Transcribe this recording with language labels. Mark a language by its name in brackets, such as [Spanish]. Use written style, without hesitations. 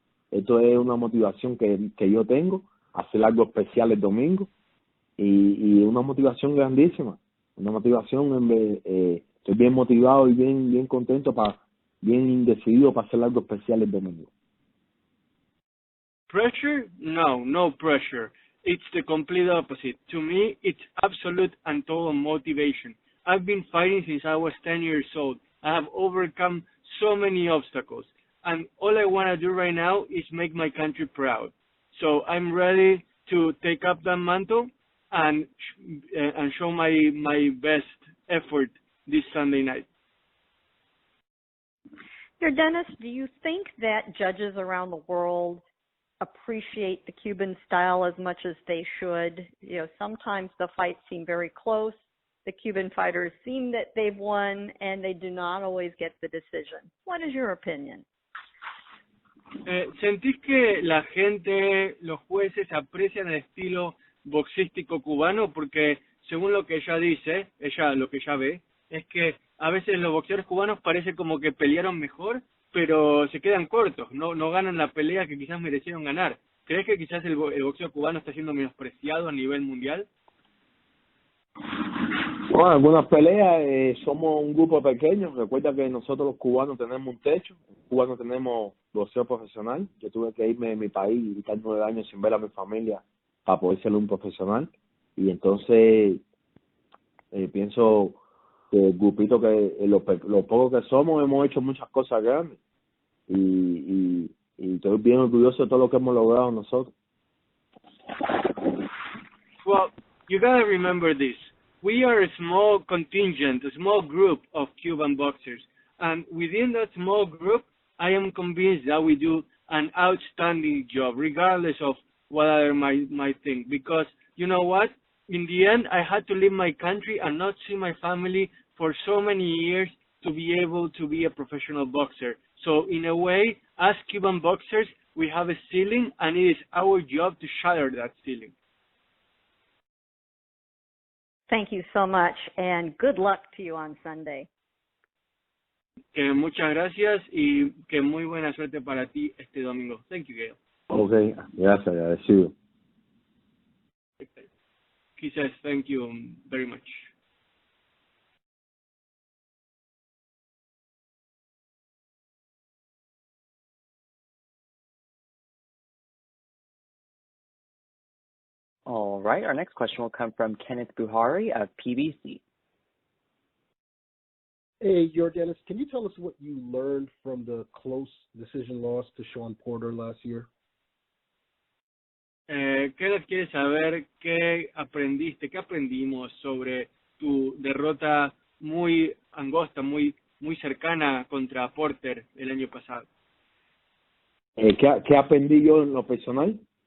[Spanish] Esto es una motivación que yo tengo, hacer algo especial el domingo, y una motivación grandísima, estoy bien motivado y bien contento, bien decidido para hacer algo especial el domingo. [English] Pressure? No pressure. It's the complete opposite. To me, it's absolute and total motivation. I've been fighting since I was 10 years old. I have overcome so many obstacles, and all I want to do right now is make my country proud. So I'm ready to take up that mantle and show my best effort this Sunday night. Yordenis, do you think that judges around the world appreciate the Cuban style as much as they should? You know, sometimes the fights seem very close. The Cuban fighters seem that they've won, and they do not always get the decision. What is your opinion? [Spanish] ¿Sentís que la gente, los jueces, aprecian el estilo boxístico cubano? Porque según lo que ella dice, lo que ella ve, es que a veces los boxeadores cubanos parece como que pelearon mejor, pero se quedan cortos, no ganan la pelea que quizás merecieron ganar. ¿Crees que quizás el boxeo cubano está siendo menospreciado a nivel mundial? Bueno, algunas peleas, somos un grupo pequeño. Recuerda que nosotros los cubanos tenemos un techo. Los cubanos tenemos boxeo profesional. Yo tuve que irme de mi país y estar 9 años sin ver a mi familia para poder ser un profesional. Y entonces pienso que el grupito lo poco que somos, hemos hecho muchas cosas grandes. Y estoy bien orgulloso de todo lo que hemos logrado nosotros. [English] Well, you gotta remember this. We are a small contingent, a small group of Cuban boxers. And within that small group, I am convinced that we do an outstanding job, regardless of what others might think. Because, you know what? In the end, I had to leave my country and not see my family for so many years to be able to be a professional boxer. So, in a way, as Cuban boxers, we have a ceiling, and it is our job to shatter that ceiling. Thank you so much, and good luck to you on Sunday. [Spanish] Que muchas gracias y que muy buena suerte para ti este domingo. [English] Thank you, Gail. [Spanish] Okay, gracias, agradecido. [English] He says thank you very much. All right. Our next question will come from Kenneth Buhari of PBC. Hey, Yordenis, can you tell us what you learned from the close decision loss to Sean Porter last year? [Spanish] Kenneth quiere saber qué aprendimos sobre tu derrota muy angosta, muy cercana contra Porter el año pasado. ¿Qué aprendí yo en lo personal?